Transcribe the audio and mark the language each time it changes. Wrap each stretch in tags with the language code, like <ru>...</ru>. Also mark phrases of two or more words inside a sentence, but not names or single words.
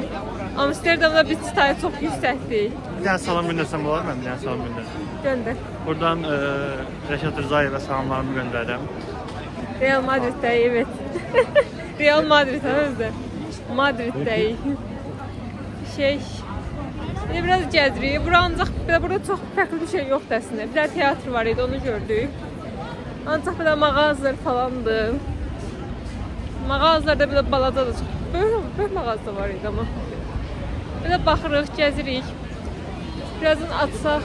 <tr>Amsterdam'da bir çıtayı çok yüksekti. Bir tane salam göndersem olar mı? Bir tane salam gönder. Gönder. Buradan Reşat Rızayev'e salamlarımı gönderdim. Real Madrid'de evet. Real Madrid'de özde. Madrid'de. Şey, yine biraz gəzirik.</tr> <az>Bura ancaq burada çox fərqli bir şey yoxdur əslində. Bir də teatr var idi, onu gördük. Ancaq belə mağazalar falandı. Mağazalarda belə balaca da çox böyük mağaza var idi amma. Belə baxırıq, gəzirik. Birazdan atsaq.</az>